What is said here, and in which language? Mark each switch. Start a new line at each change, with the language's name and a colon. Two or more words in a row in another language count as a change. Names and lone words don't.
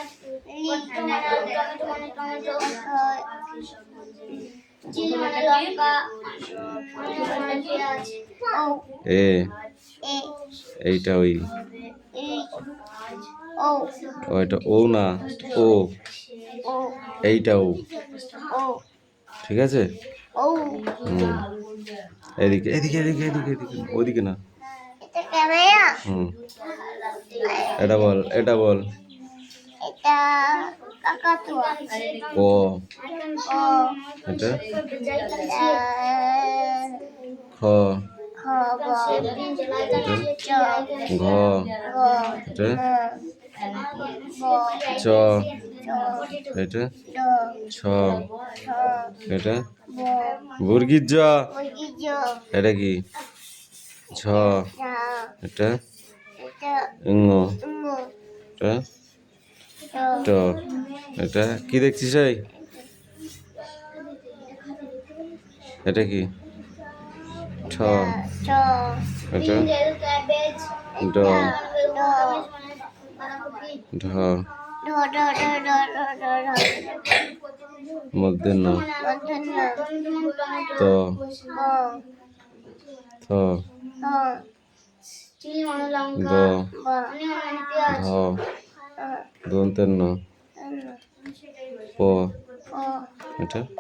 Bangla: এ এইটা ওই ওইটা ও না ও এইটা ও ঠিক আছে এদিকে এদিকে এদিকে এদিকে এদিকে ওইদিকে না এটা বল কাকাতুয়া ক, এটা খ, খ গ ঘ, এটা চ, এটা ছ, এটা বর্গীর জ, এটা কি ঝ, এটা ঙ, এটা ট, এটা কি দেখছিস এই? এটা কি ঠ, এটা ড, ঢ, মধ্যে ন, ত, থ, দ, ধ, দন্তের ন, প, এটা